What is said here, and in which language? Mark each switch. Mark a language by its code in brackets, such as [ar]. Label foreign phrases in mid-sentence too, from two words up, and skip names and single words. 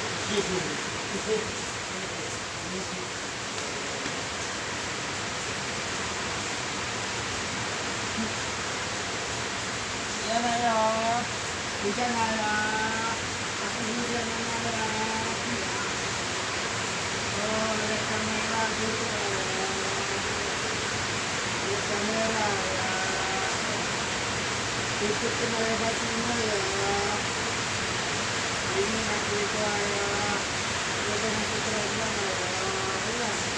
[tl] Yan na yun. Bisa na yun. Ako hindi na na. [id] Oh, ada kamera dulu. Ada kamera ya. Ikut lewat sini ya. Ini aku itu ya. Kita masuk ke dalam ya.